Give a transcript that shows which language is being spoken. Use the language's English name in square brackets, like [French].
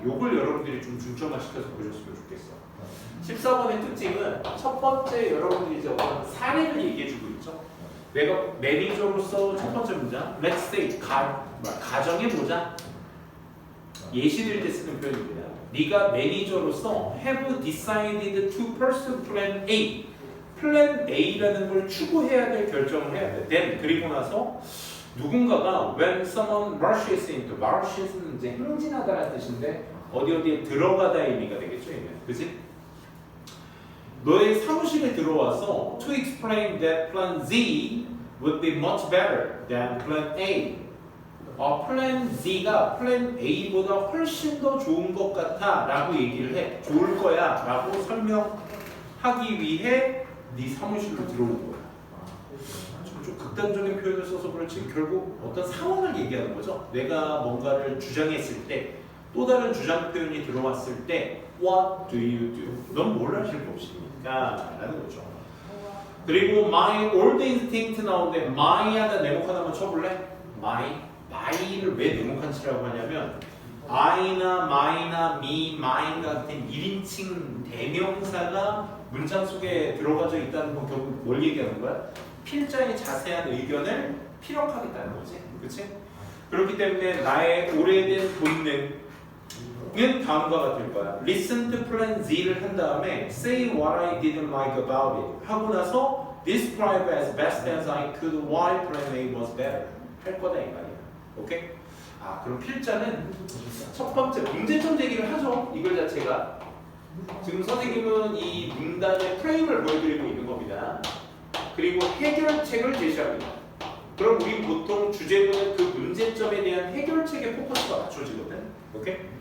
[Korean] 요걸 여러분들이 좀 중점화시켜서 보셨으면 좋겠어. 14번의 특징은 첫 번째 여러분들이 이제 어떤 사례를 얘기해주고 있죠. 내가 매니저로서 첫 번째 문장, [English] let's say [Korean] 가정해보자. 예시들 때 쓰는 표현입니다. 네가 매니저로서 [English] have decided to pursue plan A. [Korean] plan A라는 걸 추구해야 될 결정을 해야 돼. [English] then [Korean] 그리고 나서 누군가가 [English] when someone rushes into, rushes [Korean] 는 이제 행진하다라는 뜻인데 어디에 들어가다의 의미가 되겠죠, 얘는. 그치? 너의 사무실에 들어와서 [English] to explain that plan Z would be much better than plan A. [Korean] plan Z가 plan A보다 훨씬 더 좋은 것 같아 라고 얘기를 해. 좋을 거야 라고 설명하기 위해 네 사무실로 들어온 거야. 좀 극단적인 표현을 써서 그렇지 결국 어떤 상황을 얘기하는 거죠. 내가 뭔가를 주장했을 때 또 다른 주장 표현이 들어왔을 때 [English] What do you do? [Korean] 넌 뭘 하실 것입니까? 라는 거죠. 그리고 [English] my old instinct [Korean] 나오는데 my하다 네모칸 한번 쳐볼래? my를 왜 네모칸 치라고 하냐면 I나 my나 me, mine 같은 1인칭 대명사가 문장 속에 들어가져 있다는 건 결국 뭘 얘기하는 거야? 필자의 자세한 의견을 피력하겠다는 거지. 그치? 그렇기 때문에 나의 오래된 본능은 다음과 같을 거야. [English] Listen to plan Z를 [Korean] 한 다음에 [English] say what I didn't like about it [Korean] 하고 나서 [English] describe as best as I could why plan A was better [Korean] 할 거다 이 말이야. 오케이? 그럼 필자는 첫 번째 문제점 제기를 하죠. 이걸 자체가 지금 선생님은 이 문단의 프레임을 보여드리고 있는 겁니다. 그리고 해결책을 제시합니다. 그럼 우리 보통 주제문은 그 문제점에 대한 해결책에 포커스가 맞춰지거든. 오케이?